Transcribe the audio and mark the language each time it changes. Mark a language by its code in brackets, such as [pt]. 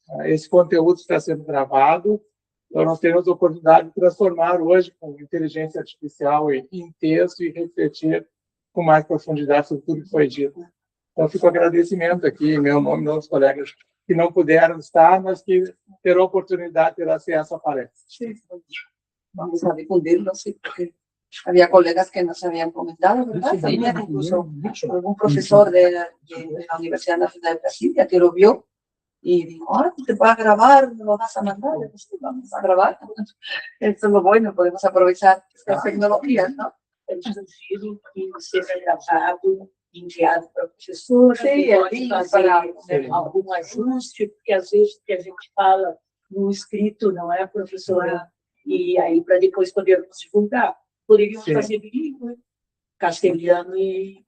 [pt] Esse conteúdo está sendo gravado, então nós teremos a oportunidade de transformar hoje com inteligência artificial em texto e refletir com mais profundidade sobre tudo que foi dito. Então, fico agradecimento aqui, em meu nome, dos colegas que não puderam estar, mas que terão a oportunidade de ter acesso à palestra. [es] Sí, vamos a difundirlo, sí, porque había colegas que nos habían comentado, ¿verdad? También incluso algún profesor de la Universidad Nacional de Brasilia que lo vio Y digo, ah, te vas a grabar, me lo vas a mandar, y pues, vamos a grabar. Esto es lo bueno, podemos aprovechar estas tecnologías, ¿no? [pt] Eu sugiro que seja gravado, enviado para a professora, Sim, que pode sim, fazer para- algum ajuste, porque às vezes o que a gente fala no escrito não é, professora? E aí, para depois podermos divulgar, poderíamos Sim. fazer bilíngue, castelhano e